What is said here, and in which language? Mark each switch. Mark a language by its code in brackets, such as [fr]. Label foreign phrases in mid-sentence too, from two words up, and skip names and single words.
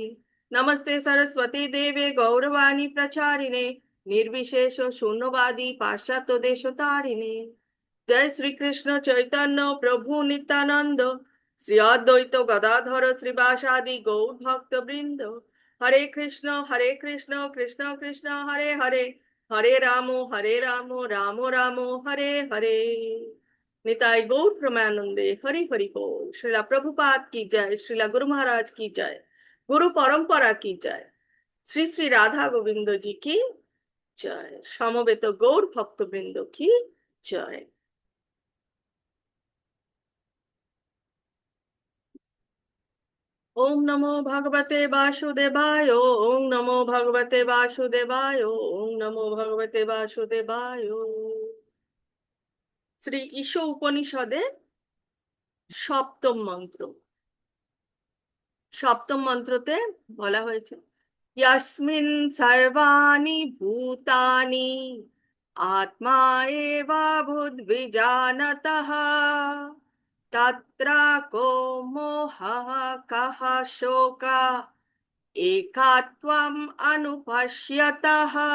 [sa] नमस्ते सरस्वती देवे गौरवाणी प्रचारिणे निर्विशेष शून्यवादी पाश्चात्य देशतारिणे। जय श्री कृष्ण चैतन्य प्रभु नित्यानंद श्री अद्वैत गदाधर श्रीवासादि गौर भक्त वृंद। हरे कृष्ण कृष्ण कृष्ण हरे हरे हरे राम राम राम हरे हरे। [bn] নিতাই গৌর প্রেমানন্দে হরি হরি বোল। [hi] श्रीला प्रभुपाद की जय, श्रीला गुरु महाराज की जय, गुरु परंपरा की जय, श्री श्री राधा गोविंद जी की जय, समवेत गौर भक्त वृंद की जय। [sa] ओम नमो भगवते वासुदेवाय, ओम नमो भगवते वासुदेवाय, ओम नमो भगवते वासुदेवाय। [bn] শ্রী ঈশ উপনিষদে সপ্তম মন্ত্র। সপ্তম মন্ত্রতে বলা হয়েছে [sa] ইয়াসমিন সর্বাণি ভূতানি আত্মা এবা বুদ্বিজানতঃ তত্র কো মোহঃ কঃ শোকঃ একাত্বম অনুপশ্যতঃ।